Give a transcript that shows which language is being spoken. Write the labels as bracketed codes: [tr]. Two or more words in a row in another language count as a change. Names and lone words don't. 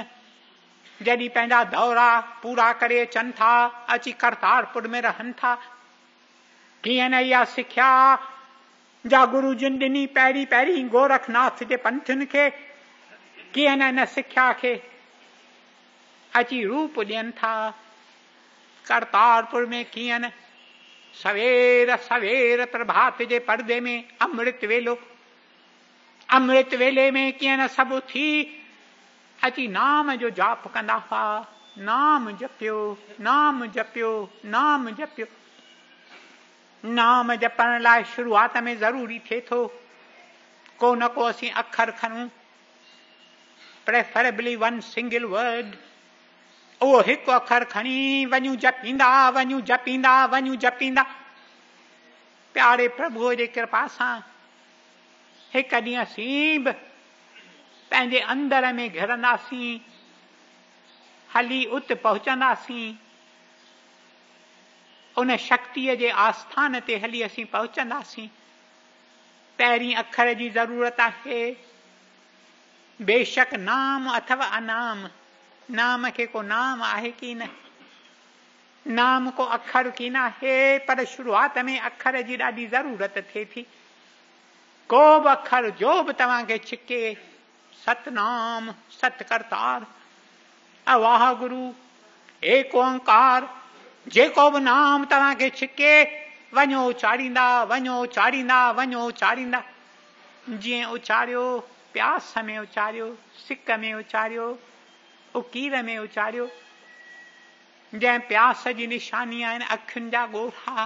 [sd] जॾहिं पंहिंजा दौरा पूरा करे अचनि था, अची करतारपुर में रहनि था, कीअं न इहा सिख्या जा गुरु जिन ॾिनी पहिरीं पहिरीं गोरखनाथ जे पंथनि खे, कीअं न इन सिख्या खे अची रूप ॾियनि था। करतारपुर में कीअं न सवेर सवेर प्रभात जे पर्दे में अमृत वेलो अमृत वेले में कीअं न सभु थी अची नाम जो जाप कंदा हुआ। नाम जपियो, नाम जपियो, नाम जपियो। नाम जपण लाइ शुरूआत में ज़रूरी थिए थो को न को असीं अखर खणूं, [en] preferably one single word. [sd] उहो हिकु अखर खणी वञूं जपींदा वञूं जपींदा वञूं जपींदा। प्यारे प्रभुअ जे कृपा सां हिकु ॾींहुं असीं बि पंहिंजे अंदर में घिरंदासीं, हली उत पहुचंदासीं, उन शक्तिअ जे आस्थान ते हली असीं पहुचंदासीं। पहिरीं अखर जी ज़रूरत आहे। बेशक नाम अथवा अनाम, नाम खे को नाम आहे की न, नाम को अखर की न आहे, पर शुरूआत में अखर जी ॾाढी ज़रूरत थिए थी। को बि अखर जो बि तव्हांखे छिके, सतनाम सतकर्तार अवाह गुरु एक ओंकार, जेको बि नाम तव्हांखे छिके वञो उचारींदा वञो उचारींदा वञो उचारींदा। जीअं उचारियो, प्यास में उचारियो, सिक में उचारियो, उकीर में उचारियो। जंहिं प्यास जी निशानी आहिनि अखियुनि जा ॻोढ़ा।